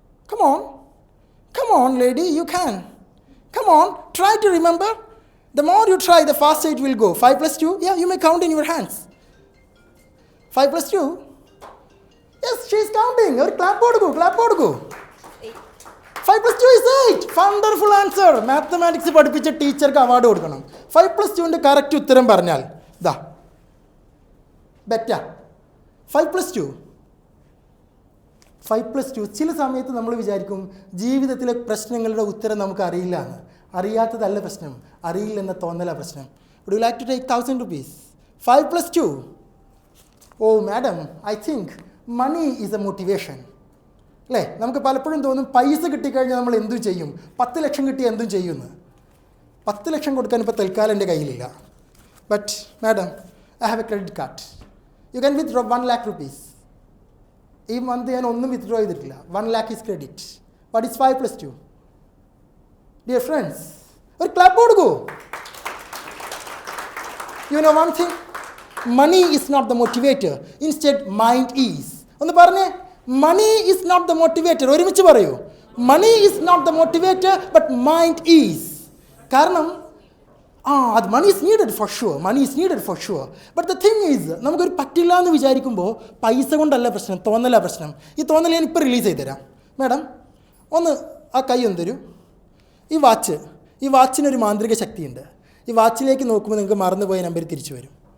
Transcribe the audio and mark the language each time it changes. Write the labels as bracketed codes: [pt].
[en] Come on. Come on, lady, you can. Come on, try to remember. The more you try, the faster it will go. 5 + 2? Yeah, you may count in your hands. 5 + 2? Yes, she is counting. [ml] Or clap കൊടുക്കൂ, clap കൊടുക്കൂ. [en] 8. 5 + 2 is 8. Wonderful answer. [ml] Mathematics പഠിപ്പിച്ച ടീച്ചർക്ക് award കൊടുക്കണം. 5 + 2ന്റെ correct ഉത്തരം പറഞ്ഞാൽ ദാ betta 5 + 2. 5 + 2. ചില സമയത്ത് നമ്മൾ വിചാരിക്കും ജീവിതത്തിലെ പ്രശ്നങ്ങളുടെ ഉത്തരം നമുക്ക് അറിയില്ല എന്ന്. അറിയാത്തതല്ല പ്രശ്നം, അറിയില്ലെന്ന തോന്നല പ്രശ്നം. [en] Would you like to take 1,000 rupees? 5 + 2. Oh, madam, I think money is a motivation. [ml] അല്ലേ? നമുക്ക് പലപ്പോഴും തോന്നും പൈസ കിട്ടിക്കഴിഞ്ഞാൽ നമ്മൾ എന്തും ചെയ്യും. 10 ലക്ഷം കിട്ടിയാൽ എന്തും ചെയ്യുമെന്ന്. 10 ലക്ഷം കൊടുക്കാൻ ഇപ്പോൾ തൽക്കാലം എൻ്റെ കയ്യിലില്ല. [en] But madam, I have a credit card. You can withdraw 1 lakh rupees. [ml] ഈ മന്ത് ഞാൻ ഒന്നും വിത്ഡ്രോ ചെയ്തിട്ടില്ല. [en] 1 lakh is credit. What is 5 + 2? Dear friends, [ml] ഒരു ക്ലാപ്പ് കൊടുക്കൂ. [en] You know one thing? Money is not the motivator. Instead, mind is. [ml] ഒന്ന് പറഞ്ഞേ, [en] money is not the motivator. [ml] ഒരുമിച്ച് പറയൂ. [en] Money is not the motivator, but mind is. [ml] കാരണം അത് [en] money is needed for sure. Money is needed for sure. But the thing is, [ml] നമുക്കൊരു പറ്റില്ല എന്ന് വിചാരിക്കുമ്പോൾ പൈസ കൊണ്ടല്ല പ്രശ്നം, തോന്നല പ്രശ്നം. ഈ തോന്നൽ ഞാൻ ഇപ്പോൾ റിലീസ് ചെയ്ത് തരാം. മാഡം, ഒന്ന് ആ കൈ ഒന്ന് തരൂ. ഈ വാച്ചിനൊരു മാന്ത്രിക ശക്തിയുണ്ട്. ഈ വാച്ചിലേക്ക് നോക്കുമ്പോൾ നിങ്ങൾക്ക് മറന്നുപോയ നമ്പർ തിരിച്ചു വരും.